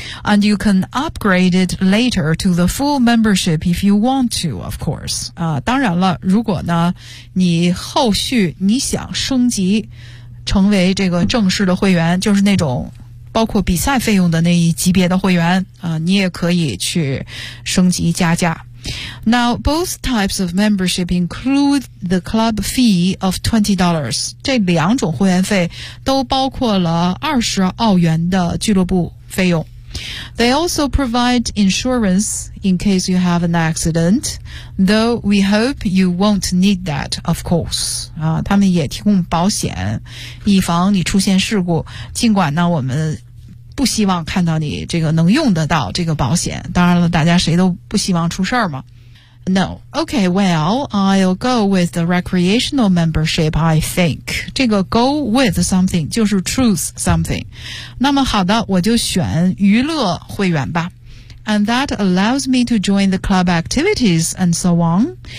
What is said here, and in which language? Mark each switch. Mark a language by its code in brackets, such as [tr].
[en] And you can upgrade it later to the full membership if you want to, of course. [zh] 当然了，如果呢你后续你想升级成为这个正式的会员，就是那种包括比赛费用的那一级别的会员，你也可以去升级加价。 [en] Now, both types of membership include the club fee of $20. [zh] 这两种会员费都包括了20澳元的俱乐部费用。 [en] They also provide insurance in case you have an accident, though we hope you won't need that, of course. [zh] 他们也提供保险，以防你出现事故，尽管呢，我们不希望看到你这个能用得到这个保险，当然了，大家谁都不希望出事儿嘛。 [en] No, okay, well, I'll go with the recreational membership, I think. [zh] 这个 [en] go with something [zh] 就是 [en] choose something. [zh] 那么好的，我就选娱乐会员吧。 [en] And that allows me to join the club activities and so on.